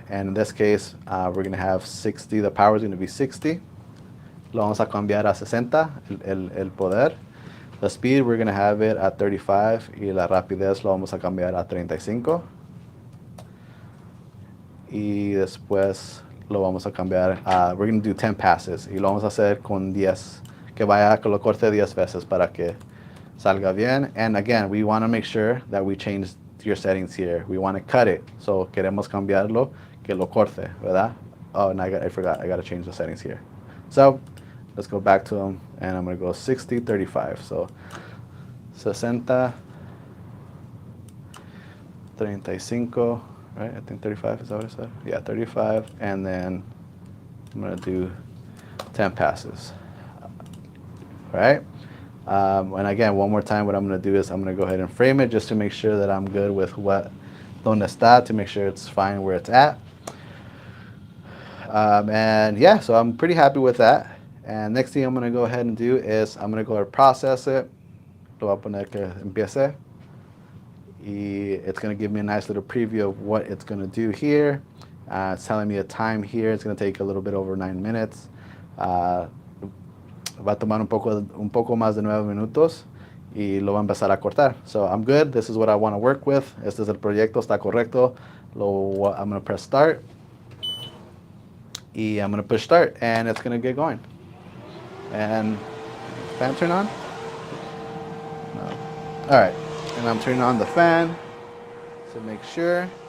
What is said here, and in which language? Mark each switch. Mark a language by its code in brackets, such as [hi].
[en] And in this case, we're going to have 60. The power is going to be 60. [es] Lo vamos a cambiar a 60, el poder. [en] The speed, we're going to have it at 35, [es] y la rapidez lo vamos a cambiar a 35. Y después lo vamos a cambiar, [en] we're going to do 10 passes, [es] y lo vamos a hacer con 10, que lo corte 10 veces para que salga bien. [en] And again, we want to make sure that we change your settings here. We want to cut it, so [es] queremos cambiarlo, que lo corte, ¿verdad? [en] Oh, and I forgot, I got to change the settings here. So let's go back to them, and I'm going to go 60, 35. So 60, 35, right? I think 35 is that what I said? Yeah, 35, and then I'm going to do 10 passes. All right? And again, one more time, what I'm going to do is I'm going to go ahead and frame it just to make sure that I'm good with [es] donde está, [en] to make sure it's fine where it's at. And yeah, so I'm pretty happy with that. And next thing I'm going to go ahead and do is I'm going to go ahead and process it. [es] Lo voy a poner que empiece. [en] Y it's going to give me a nice little preview of what it's going to do here. It's telling me a time here. It's going to take a little bit over 9 minutes. [es] Va a tomar un poco más de 9 minutos. Y lo va a empezar a cortar. [en] So I'm good. This is what I want to work with. [es] Este es el proyecto. Está correcto. [en] I'm going to press start. Y I'm going to push start. And it's going to get going. And fan turn on? No. All right, and I'm turning on the fan to make sure.